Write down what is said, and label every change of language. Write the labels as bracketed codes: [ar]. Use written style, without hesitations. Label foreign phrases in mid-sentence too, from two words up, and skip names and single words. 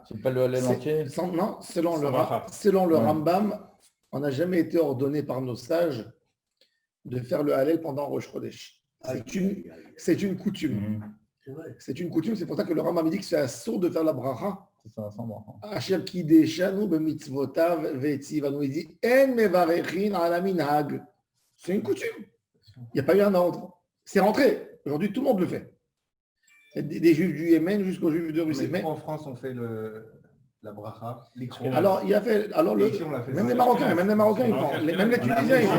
[fr] le Hallel entier. Non, selon le Rambam, on n'a jamais été ordonné par nos sages de faire le Hallel pendant Rosh Chodesh. C'est une coutume. C'est une coutume, c'est pour ça que le Rambam dit que c'est assourd de faire la bracha. C'est ça, sans bracha. [he] אשר קדשנו במצוותיו וציוונו. [fr] Il dit [he] אין מברכין על מנהג. [fr] C'est une coutume. Il n'y a pas eu un ordre. C'est rentré. Aujourd'hui, tout le monde le fait. Des Juifs du Yémen jusqu'aux Juifs de Russie. Mais en France, on fait la bracha. Alors, il a fait. Alors, même les Marocains, ils font. Même les Tunisiens, ils font.